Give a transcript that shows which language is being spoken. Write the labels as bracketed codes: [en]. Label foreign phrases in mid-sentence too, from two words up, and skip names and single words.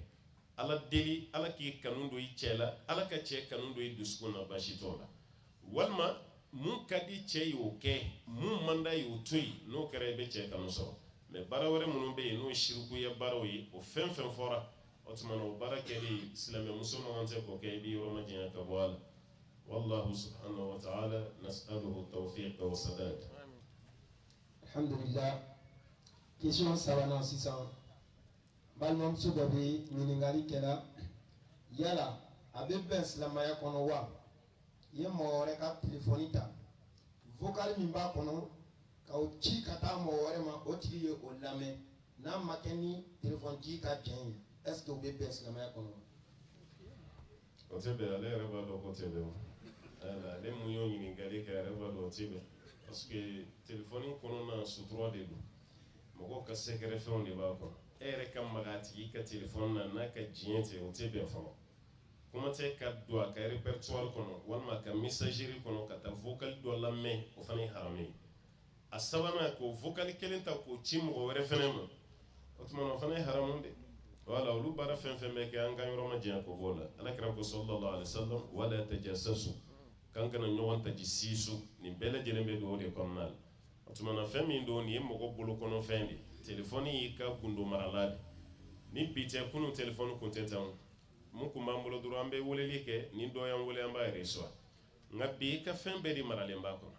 [bm] ala deli ala k'i kanu don i cɛ la ala ka cɛ kanu don i dusukun na baasi t'o la. walima mun ka di cɛ ye o kɛ mun man d'a ye o to yen n'o kɛra i bɛ cɛ kanu sɔrɔ. mɛ baara wɛrɛ minnu bɛ yen n'o ye sirikuya baaraw ye o fɛn fɛn fɔra o tuma na o baara kɛli silamɛ muso man tɛ k'o kɛ i bɛ yɔrɔ ma janya ka bɔ a la. [ar] والله سبحانه وتعالى نسأله توفيق وسداد. [bm] alhamdulillah question sabanan sisan balimamuso dɔ bɛ ɲininkali kɛla yala a bɛ bɛn silamɛya kɔnɔ wa i ye mɔgɔ wɛrɛ ka telefɔni ta vocal min b'a kɔnɔ ka o ci ka taa mɔgɔ wɛrɛ ma o tigi ye o lamɛn n'a ma kɛ ni telefɔni ci ka jɛn ye [fr] est ce que [bm] o bɛ bɛn silamɛya kɔnɔ wa. o tɛ bɛn ale yɛrɛ b'a dɔn ko tɛ bɛn o. ale mun y'o ɲininkali kɛ a yɛrɛ b'a dɔn o tɛ bɛn [fr] parce que [bm] telefɔni kɔnɔna sutura de don mɔgɔw ka sɛgɛrɛ fɛnw de b'a kɔnɔ e yɛrɛ ka maga a tigi ka telefɔni na n'a ka diɲɛ tɛ o tɛ bɛn fɔlɔ. kuma tɛ ka don a ka répertoire kɔnɔ walima a ka messagerie kɔnɔ ka taa vocal dɔ lamɛn o fana ye haramu ye. a sabanan k'o vocal kelen ta k'o ci mɔgɔ wɛrɛ fana ma o tuma na o fana ye haramu de. wala olu baara fɛn fɛn bɛ kɛ an ka yɔrɔ ma janya k'o b'o la alakira ko [ar] صلى الله عليه وسلم [bm] wala tajassasu k'an kana ɲɔgɔn tajisiisu nin bɛɛ lajɛlen bɛ don o de kɔnɔna la. o tuma na fɛn min don nin ye mɔgɔ bolo kɔnɔfɛn de telefɔni y'i ka gundo marala de. ni bi tɛ kunun telefɔni kun tɛ tan mun kun b'an bolo dɔrɔn an bɛ weleli kɛ ni dɔ y'an wele an b'a reçoit nka bi i ka fɛn bɛɛ de maralen b'a kɔnɔ.